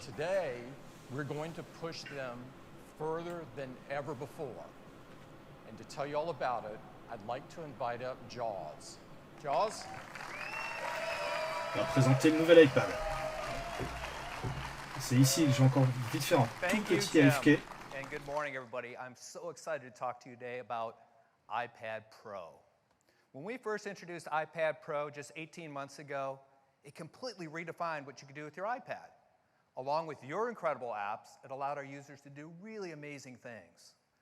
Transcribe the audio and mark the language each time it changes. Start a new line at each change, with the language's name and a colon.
English: Today, we're going to push them further than ever before. And to tell you all about it, I'd like to invite up Jaws. Jaws?
French: On va présenter le nouvel iPad. C'est ici que j'ai encore vite fait un tout petit AFK.
English: And good morning, everybody. I'm so excited to talk to you today about iPad Pro. When we first introduced iPad Pro just 18 months ago, it completely redefined what you could do with your iPad. Along with your incredible apps, it allowed our users to do really amazing things.